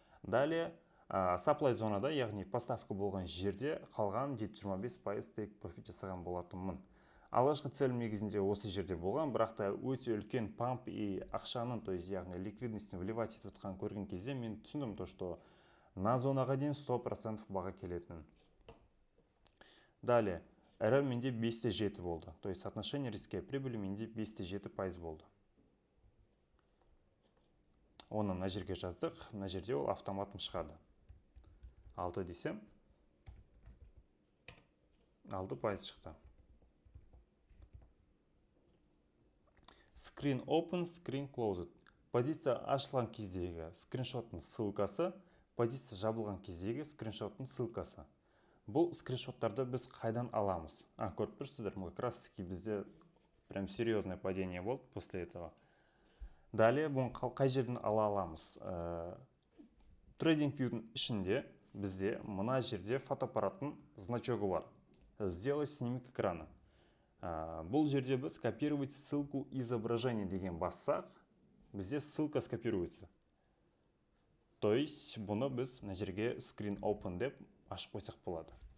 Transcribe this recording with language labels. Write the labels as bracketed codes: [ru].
[kk] Далее supply зонада, яғни поставка болған жерде қалған 7-25% тейк профит жасаған болатынмын. Алғашқы целім негізінде осы жерде болған, бірақ та өте үлкен памп и ақшаның, [ru] то есть [kk] яғни ликвидностьтің вливать етіп отқан көрген кезде мен түсіндім, [ru] то что на [kk] зонаға дейін 100% баға келетінін. Далее, RR менде 5-7 болды, то есть [ru] соотношение риска и прибыли [kk] менде 5-7% болды. Оны мына жерге жаздық, мына жерде ол автоматым шығады. 6 десем, 6% шықты. [en] Screen open, screen closed. [kk] позиция ашылған кездегі скриншоттың ссылкасы, позиция жабылған кездегі скриншоттың ссылкасы. Бұл скриншоттарды біз қайдан аламыз? Көріп тұрсыздар, [ru] как раз таки [kk] бізде [ru] прям серьезное падение [kk] болды [ru] после этого. [kk] Далее бұны қай жерден ала аламыз? TradingView'дің ішінде бізде мына жерде фотоаппараттың значогы бар. [ru] Сделать снимок экрана. [kk] Бұл жерде біз [ru] копировать ссылку изображения [kk] деген бассақ, бізде ссылка скопируется. [ru] То есть [kk] бұны біз мына жерге [en] screen open [kk] деп ашып қойсақ болады.